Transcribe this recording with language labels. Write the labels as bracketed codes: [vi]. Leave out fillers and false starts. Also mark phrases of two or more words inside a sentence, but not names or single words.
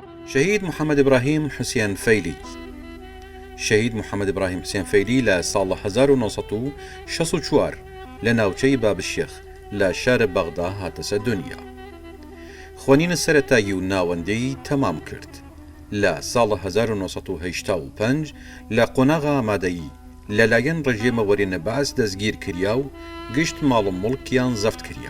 [sdh] شهيد محمد إبراهيم حسين فەیلی. شهید محمد إبراهيم حسين فەیلی لە ساڵ 1964 لە ناوچەی بابشێخ لە شارە بەغدا هاتەسە دنیا. خوێنینە سەرەتایی و ناوەندەی تەمام کرد. لە ساڵ 1985 لە قۆناغا ئامادەیی لەلایەن ڕژێمەوەرێنە بەعس دەستگیر کریا و گشت ماڵ و مڵکیان زەفت کریا.